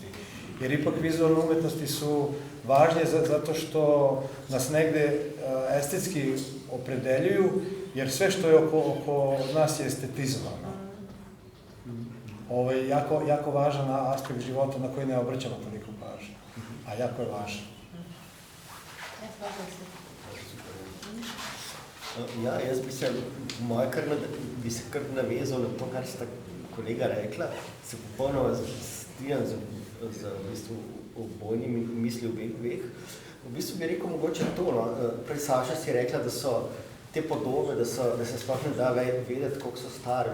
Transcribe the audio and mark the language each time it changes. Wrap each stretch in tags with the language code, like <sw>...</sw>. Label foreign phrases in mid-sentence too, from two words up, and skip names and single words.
<sr>Jer ipak vizualne umetnosti su važnije zato što nas negde estetski opredeljuju, jer sve što je oko nas je estetizovano. Ovo je jako važan aspekt života na koji ne obraćamo toliko pažnje, a jako je važan.</sr> <sl>Ja, jaz bi se kar navezal na to, kar sta kolega rekla, se popolnoma strinjam z v bistvu obojnimi misli obeh. V bistvu bi rekel mogoče to, no, prej Saša si rekla, da so te podobe, da se sploh ne da vedeti, koliko so stare.</sl>